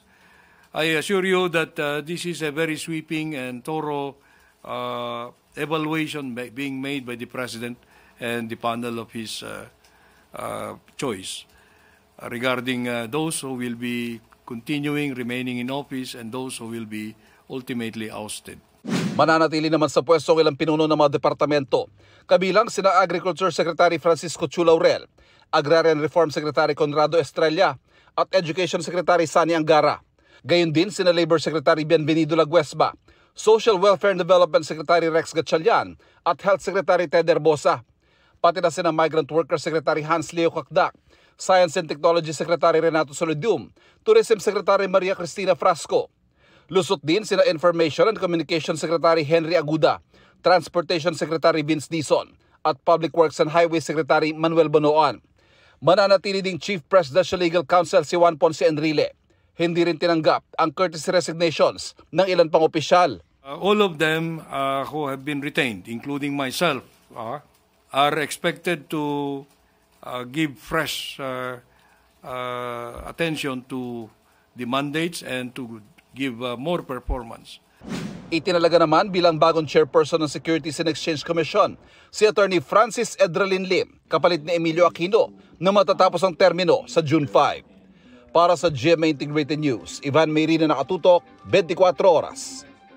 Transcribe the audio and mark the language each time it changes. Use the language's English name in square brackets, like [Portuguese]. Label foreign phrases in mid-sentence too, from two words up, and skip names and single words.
[English] I assure you that this is a very sweeping and thorough evaluation being made by the President and the panel of his choice regarding those who will be continuing, remaining in office, and those who will be ultimately ousted. [Filipino] Mananatili naman sa pwesto ang ilang pinuno ng mga departamento, kabilang sina Agriculture Secretary Francisco Chu Laurel, Agrarian Reform Secretary Conrado Estrella, at Education Secretary Sani Angara. Gayon din sina Labor Secretary Bienvenido Laguesba, Social Welfare and Development Secretary Rex Gatchalian, at Health Secretary Ted Herbosa. Pati na sina Migrant Worker Secretary Hans Leo Cacdac, Science and Technology Secretary Renato Solidium, Tourism Secretary Maria Cristina Frasco. Lusot din sina Information and Communication Secretary Henry Aguda, Transportation Secretary Vince Dizon, at Public Works and Highway Secretary Manuel Bonoan. Mananatili ding Chief Presidential Legal Counsel si Juan Ponce Enrile. Hindi rin tinanggap ang [English] courtesy resignations [Filipino] ng ilan pang opisyal. [English] All of them who have been retained, including myself, are expected to give fresh attention to the mandates and to give more performance. [Filipino] Itinalaga naman bilang bagong chairperson ng Securities and Exchange Commission si Attorney Francis Edralin Lim, kapalit ni Emilio Aquino, na matatapos ang termino sa June 5. Para sa GMA Integrated News, Ivan Mayrina, Nakatutok, 24 Oras.